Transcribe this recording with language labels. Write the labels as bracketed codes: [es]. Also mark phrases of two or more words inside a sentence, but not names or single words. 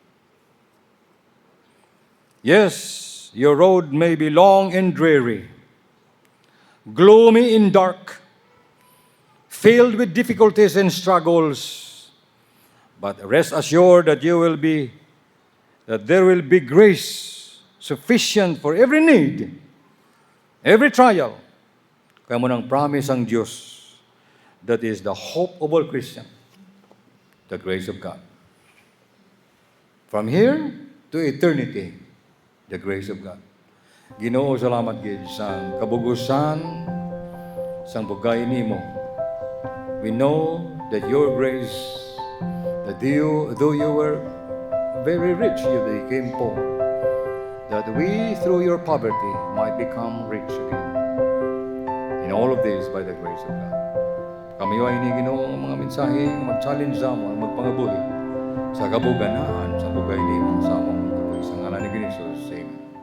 [en] Yes, your road may be long and dreary, gloomy and dark, filled with difficulties and struggles, but rest assured that there will be grace sufficient for every need, every trial. [hil] Kaya mo nang promise ang Diyos, [en] that is the hope of all Christians, the grace of God. From here to eternity, the grace of God. [hil] Ginoo, salamat gid sa kabugusan sang bugay nimo. [en] We know that your grace, that though you were very rich, you became poor, that we through your poverty might become rich again. In all of this, by the grace of God. [hil] Kami ay Ginoo ang mga mensahe mag-challenge sa mo, magpangabuhi sa kabuganaan, sa bugay nimo, sa among kabuhi, sa ngalan ni Jesus. Amen.